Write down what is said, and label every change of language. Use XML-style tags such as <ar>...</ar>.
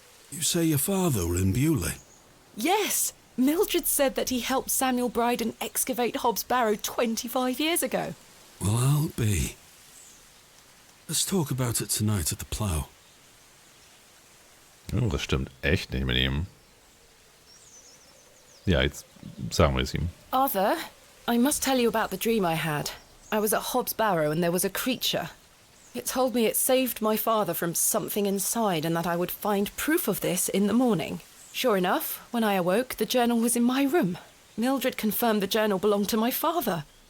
<en>You say your father were in Bewley? Yes. Mildred said that he helped Samuel Bryden excavate Hobbs Barrow 25 years ago. Well, I'll be. Let's talk about it tonight at the plough.</en> <de>Oh, das stimmt echt nicht mit ihm. Ja, jetzt sagen wir es ihm.</de> <en>Arthur, I must tell you about the dream I had. I was at Hobbs Barrow and there was a creature. It told me it saved my father from something inside and that I would find proof of this in the morning. Sure enough, when I awoke, the journal was in my room. Mildred confirmed the journal belonged to my father.</en>